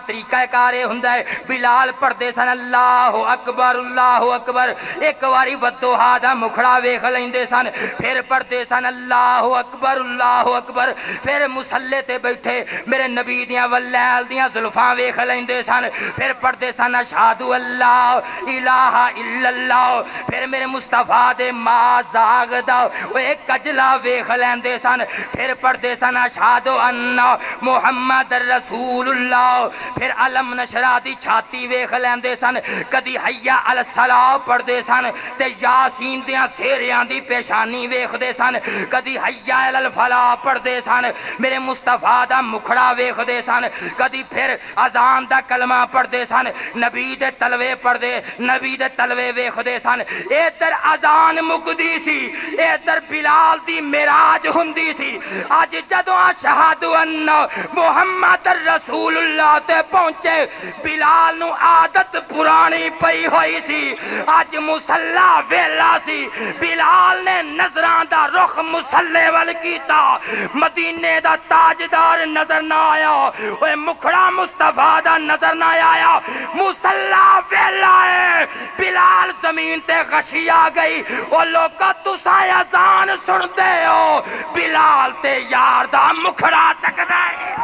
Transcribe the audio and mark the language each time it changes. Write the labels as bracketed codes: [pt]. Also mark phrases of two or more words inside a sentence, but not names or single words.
[pa] طریقہ کار اے ہوندا ہے بلال پڑھدے سن [ar] اللہ اکبر [pa] ایک واری ودوہا دا مکھڑا ویکھ لیندے سن پھر پڑھدے سن [ar] اللہ اکبر [pa] پھر مصلی تے بیٹھے میرے نبی دیاں واللیل دیاں زلفاں ویکھ لیندے سن پھر پڑھدے سن [ar] اشہد اللہ الہ الا اللہ [pa] پھر میرے مصطفیٰ دے [ar] ما زاغ [pa] دا ایک کجلا ویکھ لیندے سن پھر پڑھدے سن [ar] اشہد ان محمد رسول اللہ [pa] پھر [ar] علم نشرہ [pa] دی چھاتی ویکھ لیندے سن کدی [ar] حی علی الصلاۃ [pa] پڑھدے سن تے یاسین دیاں سیریاں دی پیشانی ویکھ دے سن کدی [ar] حی علی الفلاح [pa] پڑھدے سن میرے مصطفیٰ دا مکھڑا ویکھ دے سن کدی پھر اذان دا کلمہ پڑھدے سن نبی دے تلوے پڑھدے نبی دے تلوے ویکھ دے سن ادھر اذان مکدی سی ادھر بلال دی معراج ہوندی سی اج جدوں اشہد [ar] ان محمد رسول اللہ [pa] تے پہنچے بلال نو عادت پرانی پئی ہوئی سی اج مصلی ویلا سی بلال نے نظراں دا رخ مصلی ول کیتا مدینے دا تاجدار نظر نہ آیا اوے مکھڑا مصطفیٰ دا نظر نہ آیا مصلی ویلا ہے بلال زمین تے غشی آ گئی او لوکا تساں اذان سن دے ہو بلال تے یار دا مکھڑا تکدا ہے